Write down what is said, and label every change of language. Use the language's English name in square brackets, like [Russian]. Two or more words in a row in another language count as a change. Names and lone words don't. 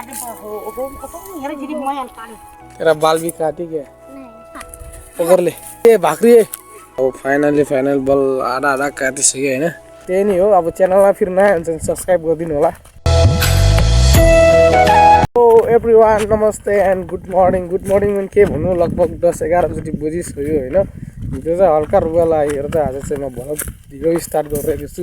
[Hindi] तेरा बाल भी काटी क्या? पकड़ ले ए भाकरी है। [Nepali] अब फाइनल बल आधा आधा काटिसक्यो हैन। त्यही नै हो। अब च्यानलमा फेरि नयाँ हुन्छ भने सब्स्क्राइब गरिदिनु होला। [English] oh everyone [Nepali] नमस्ते [English] and good morning [Nepali] पनि के भन्नु, लगभग 10-11 जति बजिसक्यो हैन। हिजो चाहिँ हल्का रुगा लागेर चाहिँ आज चाहिँ म [English] vlog video [Nepali] स्टार्ट गरिरहेको छु।